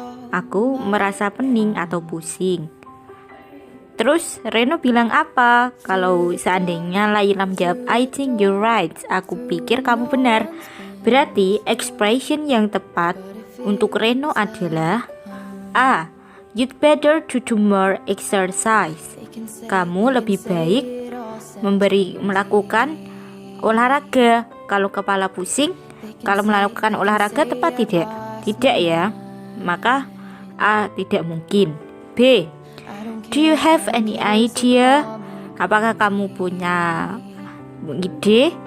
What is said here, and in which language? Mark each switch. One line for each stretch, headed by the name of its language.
Indonesian: Aku merasa pening atau pusing. Terus Reno bilang apa? Kalau seandainya Laila menjawab,
English: I think you're right.
Indonesian: Aku pikir kamu benar. Berarti expression yang tepat untuk Reno adalah A.
English: You'd better to do more exercise.
Indonesian: Kamu lebih baik melakukan olahraga. Kalau kepala pusing, kalau melakukan olahraga tepat tidak? Tidak ya. Maka A tidak mungkin. B.
English: Do you have any idea?
Indonesian: Apakah kamu punya ide?